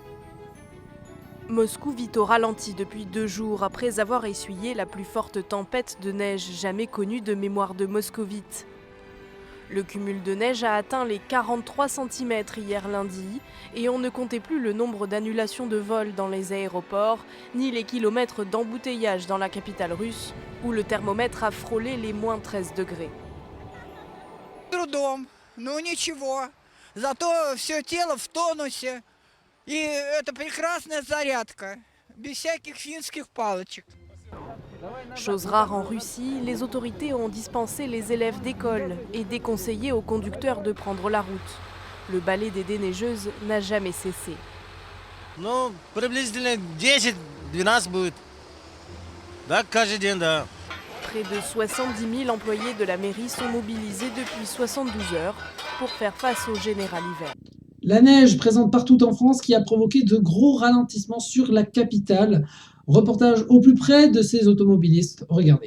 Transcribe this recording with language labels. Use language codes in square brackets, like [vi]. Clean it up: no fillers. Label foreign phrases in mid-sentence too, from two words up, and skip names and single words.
[fr] Moscou vit au ralenti depuis 2 jours après avoir essuyé la plus forte tempête de neige jamais connue de mémoire de moscovite. Le cumul de neige a atteint les 43 cm hier lundi et on ne comptait plus le nombre d'annulations de vols dans les aéroports, ni les kilomètres d'embouteillage dans la capitale russe, où le thermomètre a frôlé les moins 13 degrés. [ru] Трудом, но ничего. Зато все тело в тонусе. И это прекрасная зарядка. Без всяких финских палочек. [fr] Chose rare en Russie, les autorités ont dispensé les élèves d'école et déconseillé aux conducteurs de prendre la route. Le balai des déneigeuses n'a jamais cessé. [ru] Ну, приблизительно 10-12 будет. Да, каждый день, да. [fr] Près de 70 000 employés de la mairie sont mobilisés depuis 72 heures pour faire face au général hiver. La neige présente partout en France qui a provoqué de gros ralentissements sur la capitale. Reportage au plus près de ces automobilistes. Regardez.